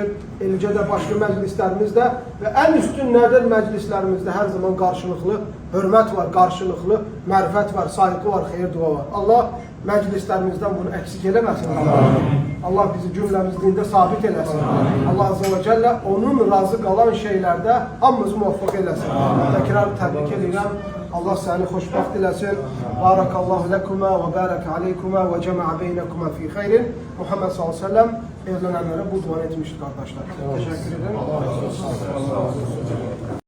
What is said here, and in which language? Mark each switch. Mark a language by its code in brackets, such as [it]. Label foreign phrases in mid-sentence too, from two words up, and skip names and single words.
[tr] Eləcə də başka meclislerimizde ve en üstün nedir meclislerimizde her zaman karşılıklı hürmet var, karşılıklı mərifət var, saygı var, xeyir dua var. [az] Allah meclislerimizden bunu eksik eləməsin. Allah bizi cümləmiz dinde sabit eləsin. Allah [ar] Azze ve Celle [az] onun razı kalan şeylerde hamımızı muvaffaq eləsin. Tekrar təbrik edirəm. Allah səni xoşbəxt eləsin. [ar] بارك الله لكما وبارك عليكما وجمع بينكما في خير. [tr] Muhammed [ar] صلى الله عليه وسلم [tr] evlenenlere bu dua etmiştir kardeşler. Teşekkür ederim.